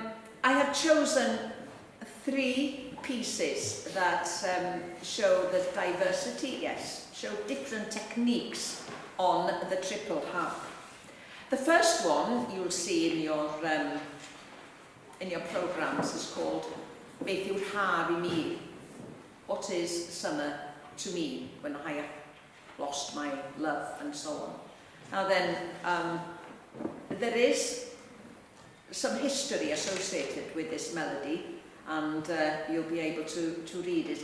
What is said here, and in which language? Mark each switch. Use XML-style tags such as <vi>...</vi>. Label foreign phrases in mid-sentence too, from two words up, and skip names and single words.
<en>I have chosen 3 pieces that show the diversity, yes, show different techniques on the triple harp. The first one you'll see in your programs is called Beth yw'r haf I mi? What is summer to me when I have lost my love, and so on. Now then, there is some history associated with this melody, and you'll be able to read it.</en>